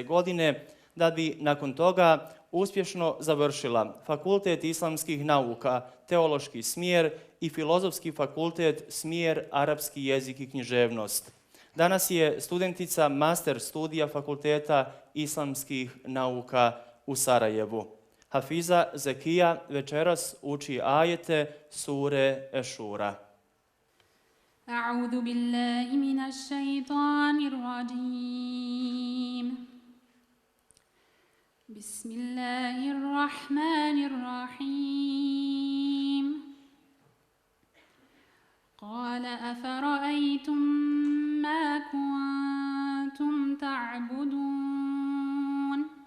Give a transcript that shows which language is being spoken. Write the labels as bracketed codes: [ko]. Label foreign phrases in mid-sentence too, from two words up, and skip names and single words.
[bs] godine, da bi nakon toga uspješno završila Fakultet islamskih nauka, teološki smjer i filozofski fakultet smjer arapski jezik i književnost. Danas je studentica master studija Fakulteta islamskih nauka u Sarajevu. Hafiza Zekija večeras uči ajete sure Ešura. [ar] أعوذ بالله من الشيطان الرجيم بسم الله الرحمن الرحيم قال أفرأيتم ما كنتم تعبدون